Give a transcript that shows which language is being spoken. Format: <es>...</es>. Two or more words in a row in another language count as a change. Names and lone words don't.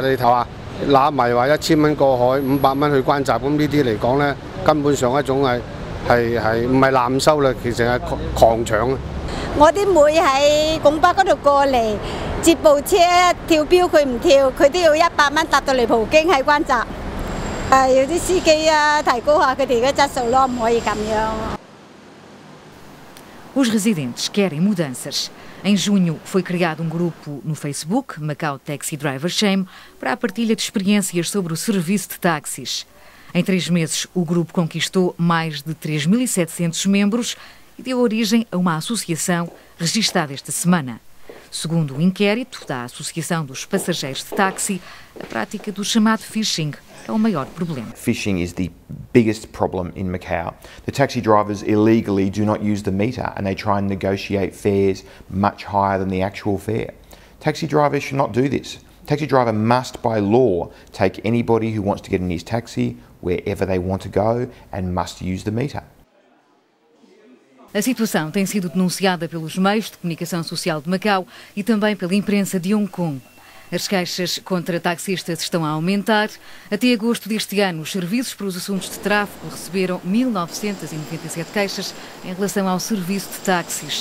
<yue>你睇下，揦埋話1000蚊過海，500蚊去關閘，咁呢啲嚟講咧，根本上一種係唔係濫收啦，其實係狂搶啊！我啲妹喺拱北嗰度過嚟接部車跳標，佢唔跳，佢都要100蚊搭到嚟葡京喺關閘。有啲司機啊，提高下佢哋嘅質素咯，唔可以咁樣。</yue> <pt>Os residentes querem mudanças. Em junho foi criado um grupo no Facebook, Macau Taxi Driver Shame, para a partilha de experiências sobre o serviço de táxis. Em 3 meses, o grupo conquistou mais de 3.700 membros e deu origem a uma associação registada esta semana. Segundo o inquérito da Associação dos Passageiros de Táxi, a prática do chamado phishing é o maior problema.</pt> <en>Phishing is the biggest problem in Macau. The taxi drivers illegally do not use the meter and they try and negotiate fares much higher than the actual fare. Taxi drivers should not do this. Taxi driver must, by law, take anybody who wants to get in his taxi wherever they want to go and must use the meter.</en> <pt>A situação tem sido denunciada pelos meios de comunicação social de Macau e também pela imprensa de Hong Kong. As queixas contra taxistas estão a aumentar. Até agosto deste ano, os serviços para os assuntos de tráfego receberam 1.997 queixas em relação ao serviço de táxis.</pt>